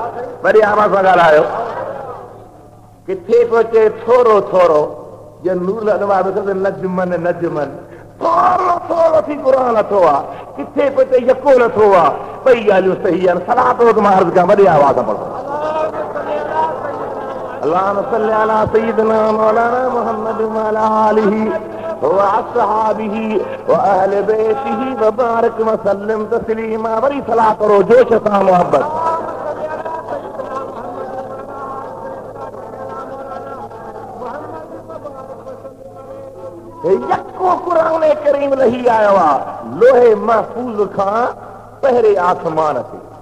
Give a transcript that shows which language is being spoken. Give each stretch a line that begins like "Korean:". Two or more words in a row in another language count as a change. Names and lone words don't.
Sindhi: वरी आवाज़ सां ॻाल्हायो। किथे पोइ चए थोरो थोरो जे नूर अनवार
Arabic: نجمًا نجمًا
Sindhi: थोरो थोरो थी क़ुरान लथो आहे। किथे पोइ चए यको लथो आहे। ॿई ॻाल्हियूं सही आहिनि। सलात वक़्तु मां अर्ज़ कयां वॾी आवाज़ सां पढ़ो।
Arabic: اللهم صل على سيدنا مولانا محمد وعلى آله وأصحابه وأهل بيته وبارك وسلم تسليما.
Sindhi: वरी सलाह करो जोश सां मोहब्बत। यको क़ुरान करीम लही आयो आहे लोहे महफूज़ खां पहिरे आसमान ते।